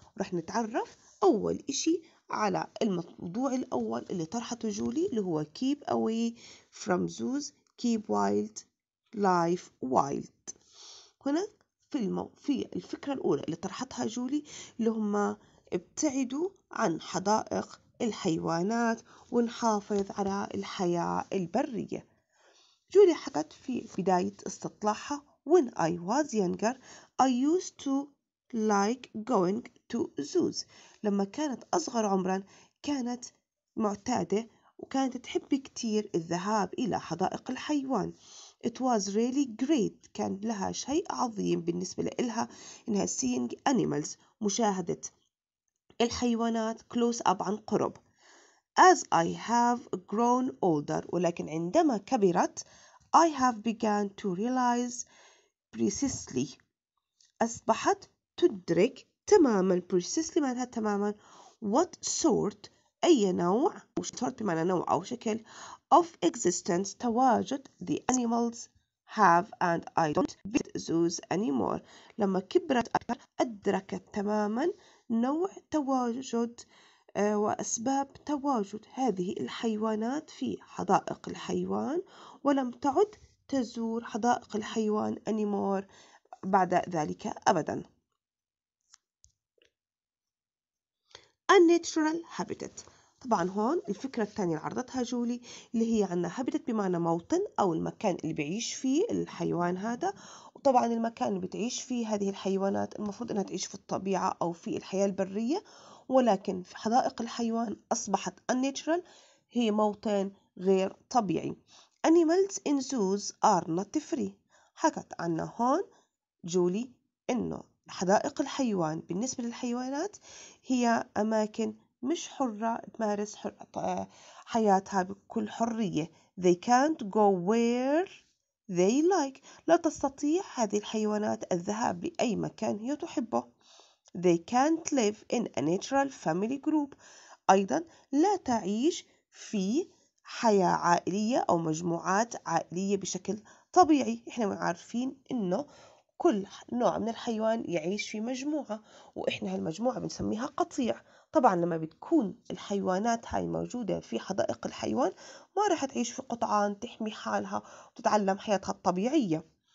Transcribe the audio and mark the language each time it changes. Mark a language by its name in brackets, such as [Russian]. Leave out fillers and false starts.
[Arabic] رح نتعرف أول إشي على الموضوع الأول اللي طرحته جولي اللي هو [English] Keep away from zoos, keep wild life wild. [Arabic] هنا في الفكرة الأولى اللي طرحتها جولي اللي هم ابتعدوا عن حدائق الحيوانات ونحافظ على الحياة البرية. جولي حكت في بداية استطلاعها: [English] When I was younger, I used to like going to zoos. [Arabic] لما كانت أصغر عمرا كانت معتادة وكانت تحب كتير الذهاب إلى حدائق الحيوان. [English] It was really great. [Arabic] كان لها شيء عظيم بالنسبة لها إنها [English] seeing animals، [Arabic] مشاهدة الحيوانات [English] close up [Arabic] عن قرب. [English] As I have grown older، [Arabic] ولكن عندما كبرت [English] I have begun to realize precisely، [Arabic] أصبحت تدرك تماما [English] precisely [Arabic] معناها تماما [English] what sort [Arabic] أي نوع أو [English] sort [Arabic] بمعنى نوع أو شكل [English] of existence [Arabic] تواجد [English] the animals have and I don't visit zoos anymore. [Arabic] لما كبرت أكثر أدركت تماما نوع تواجد وأسباب تواجد هذه الحيوانات في حدائق الحيوان، ولم تعد تزور حدائق الحيوان anymore بعد ذلك أبدا. [English] Unnatural habitat. [Arabic] طبعا هون الفكرة الثانية اللي عرضتها جولي اللي هي عنا habitat بمعنى موطن أو المكان اللي بيعيش فيه الحيوان هذا، وطبعا المكان اللي بتعيش فيه هذه الحيوانات المفروض أنها تعيش في الطبيعة أو في الحياة البرية، ولكن في حدائق الحيوان أصبحت unnatural، هي موطن غير طبيعي. [English] Animals in zoos are not free. [Arabic] حكت عنا هون جولي إنه حدائق الحيوان بالنسبة للحيوانات هي أماكن مش حرة تمارس حياتها بكل حرية. [English] They can't go where they like. [Arabic] لا تستطيع هذه الحيوانات الذهاب لأي مكان هي تحبه. [English] They can't live in a natural family group. [Arabic] أيضا لا تعيش في حياة عائلية أو مجموعات عائلية بشكل طبيعي. إحنا عارفين إنه كل نوع من الحيوان يعيش في مجموعة، وإحنا هالمجموعة بنسميها قطيع. طبعا لما بتكون الحيوانات هاي موجودة في حدائق الحيوان ما راح تعيش في قطعان تحمي حالها وتتعلم حياتها الطبيعية.